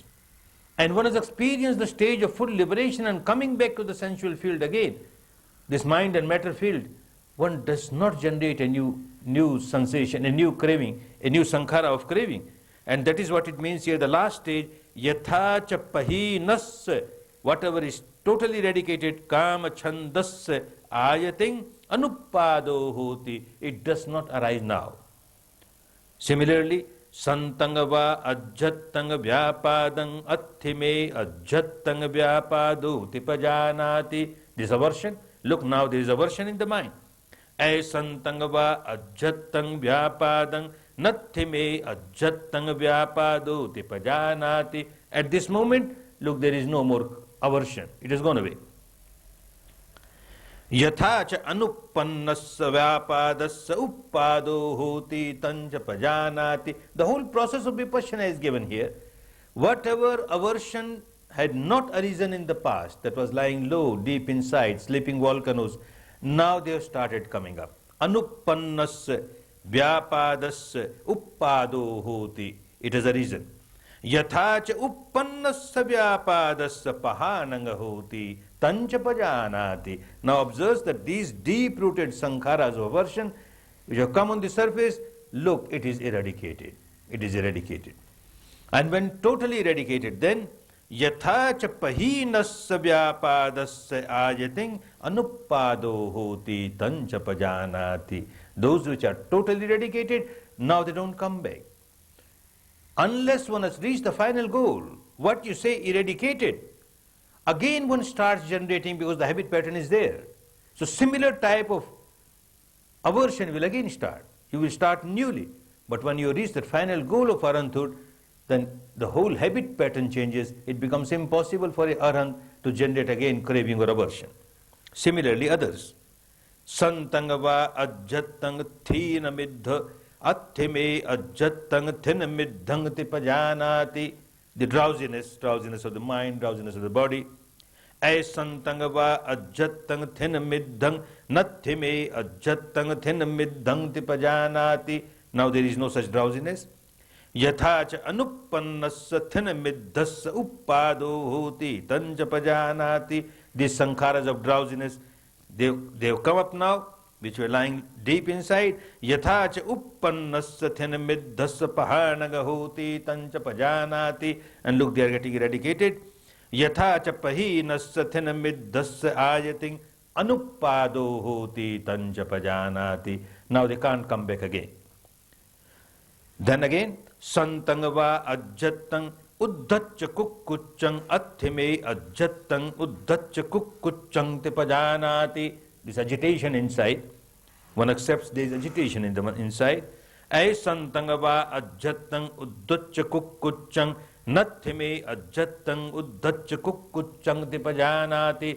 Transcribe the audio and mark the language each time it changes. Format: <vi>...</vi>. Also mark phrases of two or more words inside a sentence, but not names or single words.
<en>And one has experienced the stage of full liberation and coming back to the sensual field again, this mind and matter field, one does not generate a new sensation, a new craving, a new sankhara of craving. And that is what it means here, the last stage,</en> <pi>yathacha pahinasya,</pi> <en>whatever is totally eradicated,</en> <pi>kama chandasya ayating anuppado hoti,</pi> <en>it does not arise now. Similarly,</en> <pi>santangava ajjattanga vyapadang atthime ajjattanga vyapado tipajanati.</pi> <en>This aversion, look now there is aversion in the mind.</en> <pi>Santangava ajjattang vyapadang nathime ajjattang vyapado tipajanati.</pi> <en>At this moment, look, there is no more aversion. It has gone away.</en> <pi>Yathacha anuppannasya vyapadasya uppado hoti tancha pajanati.</pi> <en>The whole process of vipassana is given here. Whatever aversion had not arisen in the past, that was lying low, deep inside, sleeping volcanoes, now they have started coming up.</en> <pi>Anuppannasya vyapadasya uppado hoti.</pi> <en>It has arisen.</en> <pi>Yathacha uppannasya vyapadasya pahananga hoti tancha pajanati.</pi> <en>Now observe that these deep-rooted sankharas of aversion which have come on the surface, look, it is eradicated. It is eradicated. And when totally eradicated, then</en> <pi>yathacha pahinasya vyapadasya ayating anuppado hoti tancha pajanati.</pi> <en>Those which are totally eradicated, now they don't come back. Unless one has reached the final goal, what you say eradicated, again one starts generating because the habit pattern is there. So similar type of aversion will again start. You will start newly. But when you reach the final goal of arhanthood, then the whole habit pattern changes. It becomes impossible for a arhant to generate again craving or aversion. Similarly, others.</en> <pi>Santangava ajjattang thina middha atthime ajjattang thina middhang tipajanati.</pi> <en>The drowsiness of the mind, drowsiness of the body.</en> <pi>Santangava ajjattang thina middhang nathime ajjattang thina middhang tipajanati.</pi> <en>Now there is no such drowsiness.</en> <pi>Yathacha anuppannasya thina middhasya uppado hoti tancha pajanati.</pi> <en>These sankharas of drowsiness, they have come up now, which were lying deep inside.</en> <pi>Yathacha uppannasya thina middhasya pahanaga hoti tancha pajanati.</pi> <en>And look, they are getting eradicated.</en> <pi>Yathacha pahinasya thina middhasya ayating anuppado hoti tancha pajanati.</pi> <en>Now they can't come back again. Then again,</en> <pi>santangava ajjattang uddhacha kukkuchang atthime ajjattang uddhacha kukkuchang tipajanati.</pi> <en>This agitation inside, One accepts there is agitation in the inside.</en> <pi>Aisantangava ajjatang uddaccha kukkuchang nathime ajjatang uddaccha kukkuchang tipajanati.</pi>